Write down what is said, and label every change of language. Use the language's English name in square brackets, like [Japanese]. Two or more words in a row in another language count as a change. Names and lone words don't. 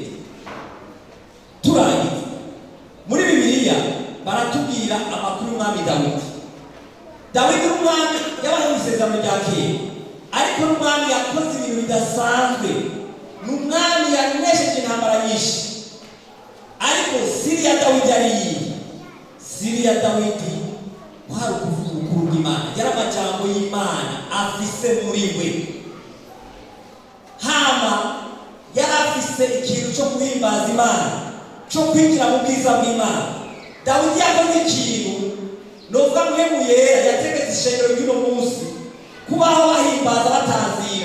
[Rundi] Turangiza muri Bibiliya baratubwira amakuru y'umwami Dawidi n'umwami yabaye mu isezerano rya kera, ariko n'umwami yakoze ibintu bidasanzwe. N'umwami yanesheje intambara nyinshi, ariko siri ya Dawidi ari iyi. Siri ya Dawidi kwari ukuvuga ukuri bw'Imana, yari amajambo y'Imana afise muri we. Hama yari afise ikintu cyo guhimbaza Imana, cyo kwinjira mu bwiza bw'Imana. Dawidi yakoze ikintu novuga mwemu yera yategetse ishengero ry'uno munsi kubaho bahimbaza batanzira.